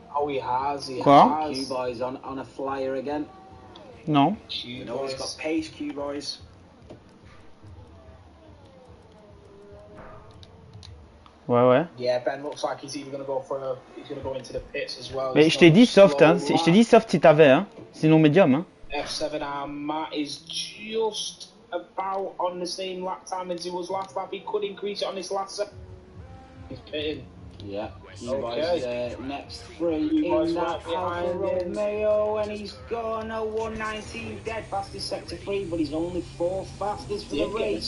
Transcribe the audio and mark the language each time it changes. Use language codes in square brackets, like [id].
[en] Oh, he has. He [fr] Quoi? [en] has. Q-Boy's on a flyer again. [fr] Non. [en] You know he's got pace, Q-Boys. [fr] Ouais. [en] Yeah, Ben looks like he's either going to go for he's going to go into the pits as well. [fr] Mais je t'ai dit soft, hein. Je t'ai dit soft si t'avais, hein. Sinon médium, hein. [en] F7R Matt is just about on the same lap time as he was last lap. He could increase it on his last set. He's pitting. Yeah, Q-Boys next three in that Alfa Romeo, and he's gone a 119 dead fastest sector 3, but he's only 4th fastest for the race.